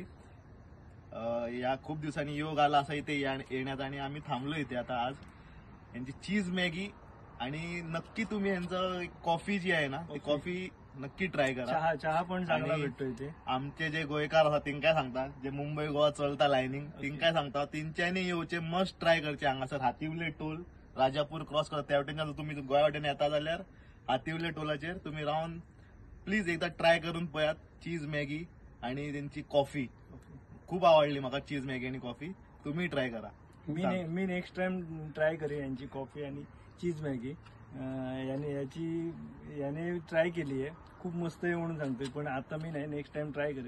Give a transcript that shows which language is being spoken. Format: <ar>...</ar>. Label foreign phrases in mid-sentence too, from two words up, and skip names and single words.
<mr>या खूप दिवसांनी योग आला असा इथे येण्यात आणि आम्ही थांबलो इथे आता. आज यांची चीज मॅगी आणि नक्की तुम्ही यांचं कॉफी जी आहे ना ती कॉफी नक्की ट्राय करा. चहा पण चांगला भेटतो इथे.</mr> <kok>आमचे जे गोयकार आहात तीन काय सांगतात, जे मुंबई गोवा चलता लायनिंग तीन काय सांगतात, तीनच्याने येऊचे</kok> <en>must try</en> <kok>करचे हांगासर हातिवले टोल राजापूर क्रॉस करता त्या वाटेन तुम्ही गोवा वाटेन येता जाल्यार हातिवले टोलाचेर तुम्ही रावन प्लीज एकदा ट्राय करून पळयात. चीज मॅगी आणि त्यांची कॉफी खूप आवडली म्हाका.</kok> <mr>चीज मॅगी आणि कॉफी तुम्ही ट्राय करा. मी</mr> <en>next time</en> <mr>ट्राय करेन यांची कॉफी आणि चीज मॅगी. याने ट्राय केली आहे, खूप मस्त आहे म्हणून सांगतोय, पण आता मी नाही,</mr> <en>next time</en> <mr>ट्राय करेन.</mr>